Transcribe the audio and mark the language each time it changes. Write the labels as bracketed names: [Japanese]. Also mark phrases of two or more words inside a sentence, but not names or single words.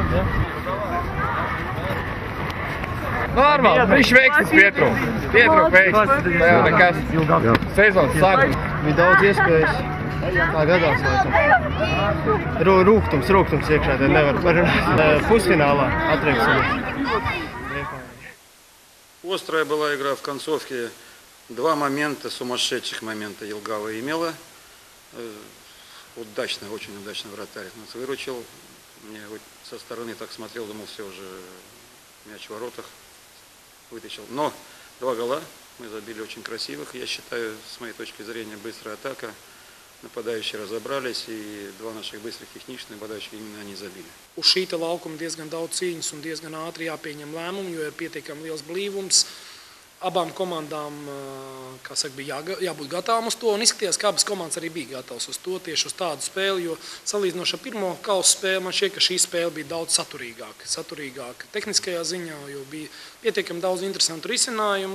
[Latvian] Normāli, viņš veiksmes Pietru. Pietru veiksmes. Nekas. Sezons sākums. Bija daudz iespējas. Tā gadās, laikam. Rūgtums iekšā, tad nevar parunāt. Pusfinālā atrieksim. [Russian] Острая была игра в концовке. Два момента, сумасшедших момента Елгава имела. Удачно, очень удачно вратарь нас выручил. Мне со стороны так смотрел, думал, все уже мяч в воротах вытащил. Но два гола мы забили очень красивых. Я считаю, с моей точки зрения, быстрая атака. Нападающие разобрались, и два наших быстрых техничных нападающих именно они забили. [Latvian] Uz šī laukuma diezgan daudz cīņas un diezgan ātri jāpieņem lēmumi, jo ir pietiekami liels blīvums. Abām komandām, kā saka, bija jābūt gatavām uz to, un izskatījās, ka abas komandas arī bija gatavas uz to, tieši uz tādu spēli, jo salīdzinoši ar pirmo kausa spēli, man šķiet, ka šī spēle bija daudz saturīgāka tehniskajā ziņā, jo bija pietiekami daudz interesantu risinājumu.